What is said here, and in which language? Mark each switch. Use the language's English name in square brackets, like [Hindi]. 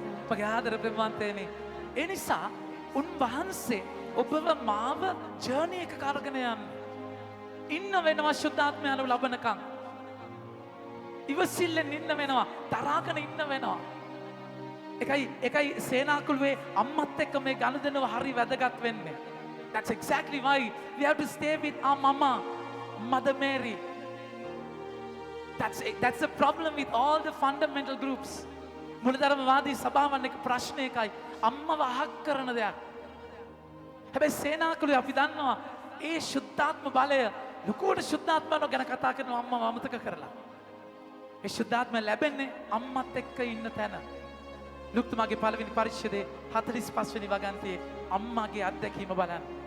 [Sinhala] මගේ ආදර ප්‍රේමවන්තයනි, ඒ නිසා උන්වහන්සේ ඔබව මාව ජර්නි එක කරගෙන යන්න ඉන්න වෙනවා. ශුද්ධාත්මය ලබනකම් ඉවසිල්ලෙන් ඉන්න වෙනවා. තරහගෙන ඉන්න වෙනවා. එකයි සේනාකුළුවේ අම්මත් එක්ක මේ ගනුදෙනුව හරි වැදගත් වෙන්නේ. [English] That's exactly why we have to stay with our mama, Mother Mary. That's the problem with all the fundamental groups. [Sinhala] මුලධර්මවාදී සභාවන් එක ප්‍රශ්න එකයි. අම්මව අහක් කරන දෙයක්. හැබැයි සේනාකුළුවේ අපි දන්නවා ඒ ශුද්ධාත්ම බලය ලොකුවට ශුද්ධාත්මයන් ගැන කතා කරනවා අම්මව අමතක කරලා. ඒ ශුද්ධාත්මය ලැබෙන්නේ අම්මත් එක්ක ඉන්න තැන. ලුක්තුමාගේ පළවෙනි පරිච්ඡේදයේ 45 වෙනි වගන්තියේ අම්මාගේ අත්දැකීම බලන්න.